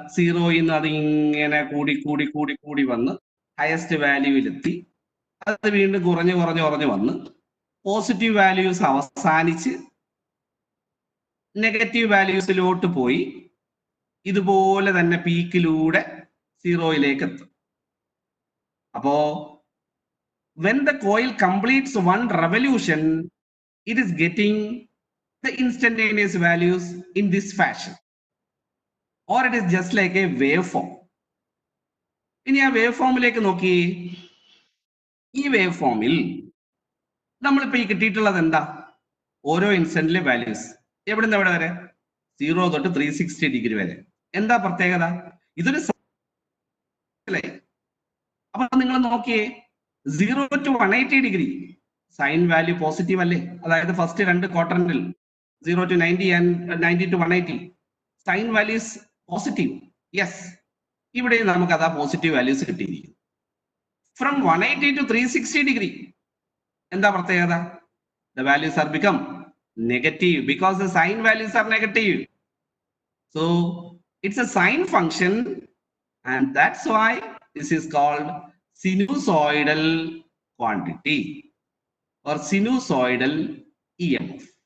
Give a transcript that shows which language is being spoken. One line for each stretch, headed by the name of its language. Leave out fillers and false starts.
Malayalam: സീറോയിൽ നിന്ന് അത് ഇങ്ങനെ കൂടി കൂടി കൂടി കൂടി വന്ന് ഹയസ്റ്റ് വാല്യൂവിലെത്തി, അത് വീണ്ടും കുറഞ്ഞു കുറഞ്ഞു കുറഞ്ഞു വന്ന് പോസിറ്റീവ് വാല്യൂസ് അവസാനിച്ച് നെഗറ്റീവ് വാല്യൂസിലോട്ട് പോയി ഇതുപോലെ തന്നെ പീക്കിലൂടെ സീറോയിലേക്ക് എത്തും.
English: അപ്പോ when the coil completes one revolution, it is getting the instantaneous values in this fashion, or it is just like a waveform.
Malayalam: ഇനി ആ വേവ് ഫോമിലേക്ക് നോക്കി. ഈ വേവ് ഫോമിൽ നമ്മളിപ്പോ ഈ കിട്ടിയിട്ടുള്ളത് എന്താ? ഓരോ ഇൻസ്റ്റന്റിലെ വാല്യൂസ് എവിടുന്ന് എവിടെ വരെ? 0 തൊട്ട് 360 ഡിഗ്രി വരെ. എന്താ പ്രത്യേകത? ഇതൊരു അപ്പൊ നിങ്ങൾ നോക്കിയേ, 0 to 180 degree sine value positive അല്ലേ? അതായത് ഫസ്റ്റ് രണ്ട് ക്വാർട്ടറിൽ 0 to 90 and 90 to 180 sign values positive. Yes, ഇവിടെ നമുക്ക് അതാ പോസിറ്റീവ് വാല്യൂസ് കിട്ടിയിരിക്കുന്നു.
English: from 180 to 360 degree
Malayalam: എന്താ പ്രത്യേകത?
English: The values are become negative because the sign values are negative. So it's a sine function, and that's why this is called sinusoidal quantity or sinusoidal EMF.